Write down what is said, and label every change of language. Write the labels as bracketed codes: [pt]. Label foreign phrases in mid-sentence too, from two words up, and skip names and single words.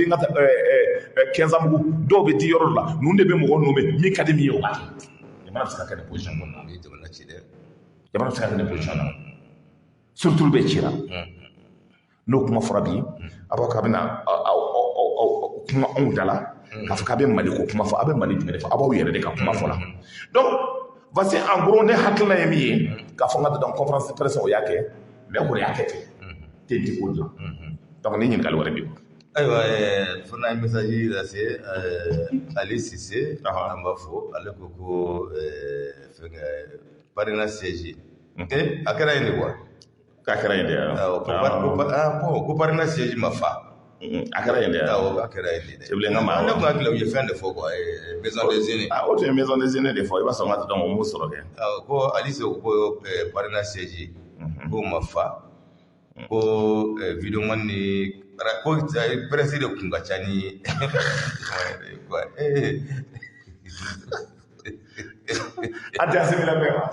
[bm] n ka taa Kɛnsamugu dɔw bɛ di yɔrɔ la ninnu de bɛ mɔgɔw nommé min ka di min ye o b'a kɛ jamana bɛ se ka kɛ nin position kɔnɔ jamana bɛ se ka kɛ nin position na surtout bɛ cira n'o kuma fɔra bi a b'a k'a bɛna kuma anw da la k'a fɔ k'a bɛ Mali ko kuma fɔ a bɛ Mali jumɛn de fɔ a b'aw yɛrɛ de ka kuma fɔ la donc [fr] voici en gros [bm] ne hakilina ye min ye k'a fɔ n ka [fr] donc conférence de presse [bm] o y'a kɛ mais o de y'a kɛ ten tɛ ko dilan donc ni ɲininkali wɛrɛ bɛ yen ayiwa fana ye message lase Ali Cisse an b'a fɔ ale ko ko fɛngɛ [fr] parrainage siège [bm] a kɛra yen de quoi k'a kɛra yen de ko [fr] parrainage siège [bm] ma fa a kɛra yen de awɔ a kɛra yen de ne kun hakili la u ye fɛn de fɔ [fr] quoi maison des aînés [bm] o tun ye [fr] maison des aînés [bm] de fɔ i b'a sɔrɔ n ka donc o m'o sɔrɔ kɛ ko Ali Cisse ko [fr] parrainage siège [bm] ko ma fa ko vidéoman ni ko presse de kun ka ca ni an tɛ Asimi lamɛn wa